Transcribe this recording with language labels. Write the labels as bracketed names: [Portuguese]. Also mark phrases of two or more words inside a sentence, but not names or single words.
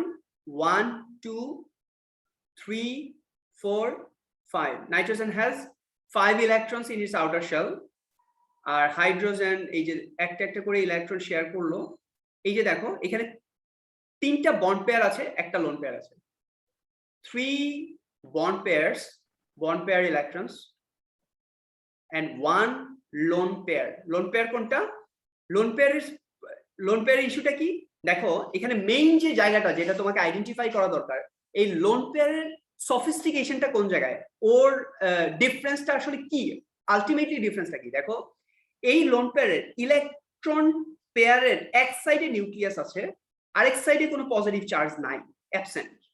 [Bangla] 1 2 3 4 5। [English] Nitrogen has 5 electrons in its outer shell. [Bangla] আর হাইড্রোজেন এই যে একটা একটা করে ইলেকট্রন শেয়ার করলো, এই যে দেখো এখানে তিনটা [English] bond pair [Bangla] আছে, একটা [English] lone pair [Bangla] আছে। [English] 3 bond pair electrons and 1 lone pair. Lone pair [Bangla] কোনটা? [English] lone pair [Bangla] ইস্যুটা কি? দেখো এখানে মেইন যে জায়গাটা যেটা তোমাকে আইডেন্টিফাই করা দরকার, এই [English] lone pair's [Bangla] সফিস্টিকেশনটা কোন জায়গায়, ওর ডিফারেন্সটা আসলে কি, আলটিমেটলি ডিফারেন্সটা কি? দেখো এই [English] lone pair's electron pair's [Bangla] এক সাইডে নিউক্লিয়াস আছে, আরেক সাইডে কোনো [English] positive charge [Bangla] নাই, অ্যাবসেন্ট।